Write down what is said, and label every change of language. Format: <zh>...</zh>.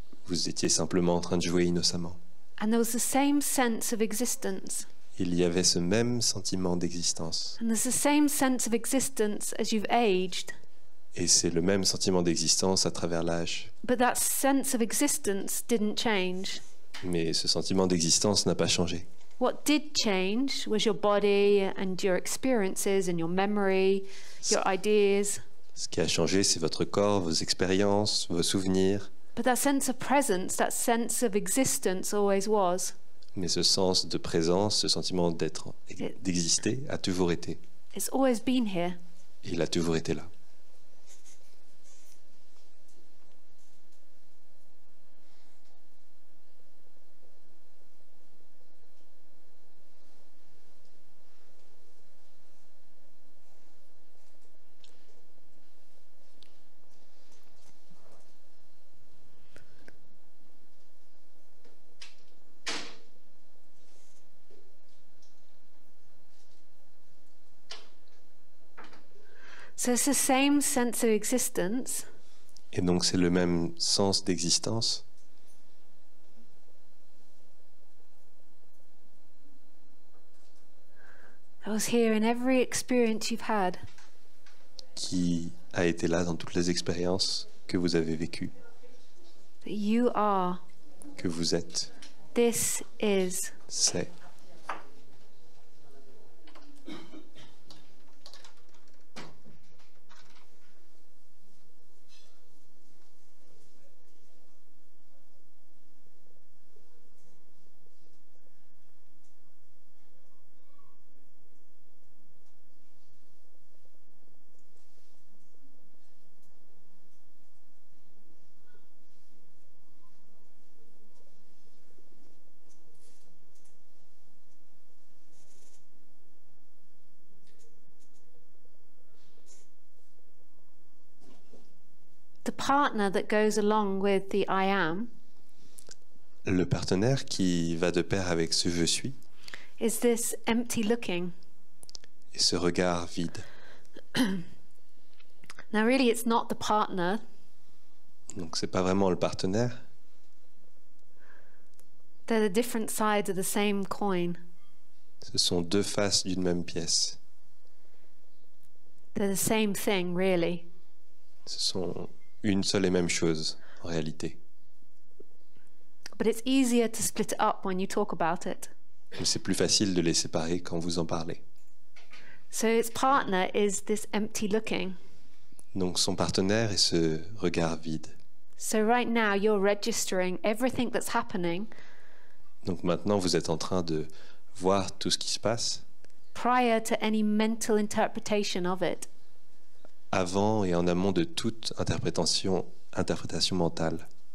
<fr>Vous étiez simplement en train de jouer innocemment.</fr> <en>And there was the same sense of existence.</en> <fr>Il y avait ce même sentiment d'existence.</fr> <en>And there's the same sense of existence as you've aged.</en> <fr>Et c'est le même sentiment d'existence à travers l'âge.</fr> <en>But that sense of existence didn't change.</en> <fr>Mais ce sentiment d'existence n'a pas changé.</fr> <en>What did change was your body and your experiences and your memory, your ideas.</en> <fr>Ce qui a changé, c'est votre corps, vos expériences, vos souvenirs.</fr> <en>But that sense of presence, that sense of existence always was.</en> <fr>Mais ce sens de présence, ce sentiment d'exister, a toujours été.</fr> <en>It's always been here.</en> <fr>Et il a toujours été là.</fr> <en>So it's the same sense of existence,</en> <fr>Et donc c'est le même sens d'existence</fr> <en>that was here in every experience you've had.</en> <fr>qui a été là dans toutes les expériences que vous avez vécues,</fr> <en>That you are.</en> <fr>que vous êtes.</fr> <en>This is.</en> <fr>C'est.</fr> <en>The partner that goes along with the I am</en> <fr>Le partenaire qui va de pair avec ce je suis</fr> <en>is this empty looking.</en> <fr>et ce regard vide.</fr> <en>Now really it's not the partner,</en> <fr>Donc c'est pas vraiment le partenaire,</fr> <en>they're the different sides of the same coin.</en> <fr>ce sont deux faces d'une même pièce.</fr> <en>They're the same thing really.</en> <fr>Ce sont une seule et même chose en réalité.</fr> <en>But it's easier to split it up when you talk about it.</en> <fr>Mais c'est plus facile de les séparer quand vous en parlez.</fr> <en>So its partner is this empty looking.</en> <fr>Donc son partenaire est ce regard vide.</fr> <en>So right now you're registering everything that's happening</en> <fr>Donc maintenant vous êtes en train de voir tout ce qui se passe</fr> <en>prior to any mental interpretation of it.</en> <fr>avant et en amont de toute interprétation mentale.</fr>